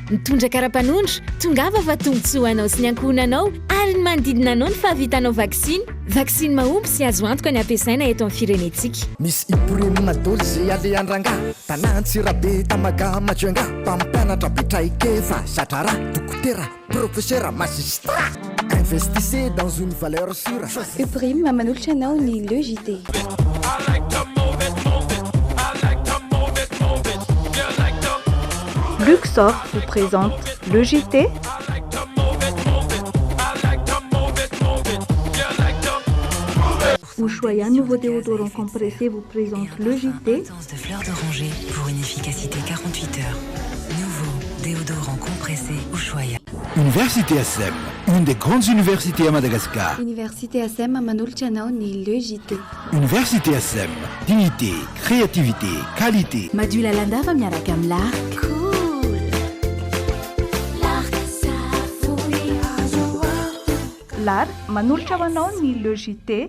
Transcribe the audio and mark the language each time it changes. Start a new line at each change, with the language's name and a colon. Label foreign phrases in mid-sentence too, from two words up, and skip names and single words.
Malagasy: Mitondra kara-panondro, tongava fa tombotsoa anao sy ny ankohonanao ary ny manodidina anao ny fahavitanao vaksiny. Vaksiny mahomby sy azo antoka ny ampiasaina eto amin'ny firenetsika. Misy ipiremina dôly zay aleandrangà tanantsirabe tamaga majoanga mpampianatra betraikefa satrara dokotera
French: professeur magistrat. Investissez dans une valeur sûre.
Malagasy: Uprim manolotra anao ny logité.
French: Luxor vous présente le JT. Ushuaïa, nouveau déodorant compressé, vous présente le JT. De fleurs d'oranger pour une efficacité 48 heures. Nouveau déodorant compressé Ushuaïa. Université ASEM, une des grandes universités à Madagascar.
Malagasy: Université ASEM manolotra anao ny le JT.
French: Université ASEM, dignité, créativité, qualité.
Malagasy: Madula Landava miaraka amin'ny l'arc. L'art manolotra anao ny le JT.